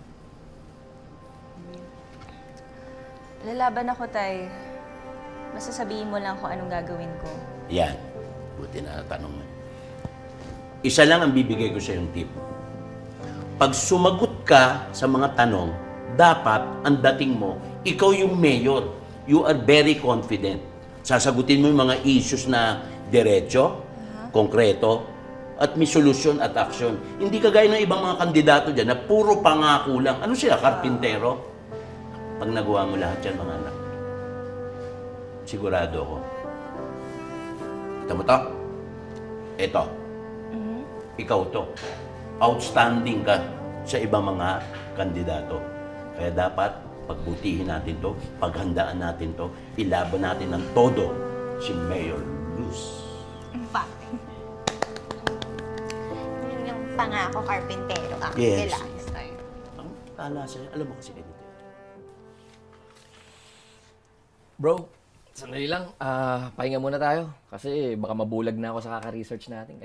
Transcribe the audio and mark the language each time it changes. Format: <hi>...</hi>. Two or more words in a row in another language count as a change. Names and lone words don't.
<tl>Lalaban ako, Tay. Basta sabihin mo lang kung anong gagawin ko. Yan. Buti na tanong mo. Isa lang ang bibigay ko sa yung tip. Pag sumagot ka sa mga tanong, dapat ang dating mo, ikaw yung mayor.</tl> <en>You are very confident.</en> <tl>Sasagutin mo yung mga issues na diretso, konkreto, at may solusyon at aksyon. Hindi kagaya ng ibang mga kandidato dyan na puro pangako lang. Ano sila? Karpintero? Pag nagawa mo lahat yan, mga anak, sigurado ako. Kita mo to? Ito. Ikaw to. outstanding ka sa ibang mga kandidato. Kaya dapat pagbutihin natin to, paghandaan natin to, ilaban natin ng todo si Mayor Luz. Infante. Yun yung pangako, karpentero. Yes. Relax tayo. Ang tala sa'yo, alam mo kasi ganito. Bro, sandali lang. Pahinga muna tayo. Kasi baka mabulag na ako sa kaka-research natin.</tl>